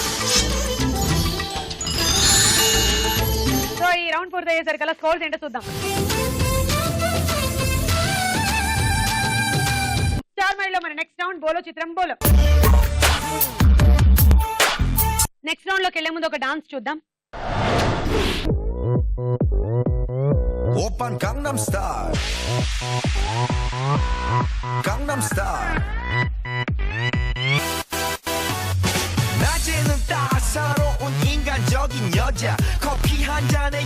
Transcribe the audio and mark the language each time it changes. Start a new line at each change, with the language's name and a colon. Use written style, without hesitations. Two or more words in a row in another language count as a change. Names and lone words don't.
Telugu: సో ఈ రౌండ్ పూర్తయ్యేసరికల్లా స్కోర్స్ ఏంటో చూద్దాం. స్టార్ మైలో మన
English: next round
Telugu: బోలో చిత్రం బోలో.
English: next round
Telugu: లోకి వెళ్లే ముందు ఒక డాన్స్ చూద్దాం.
Korean: 오빤 강남스타일 강남스타일 낮에는 따사로운 인간적 객적인 여자 커피 한 잔에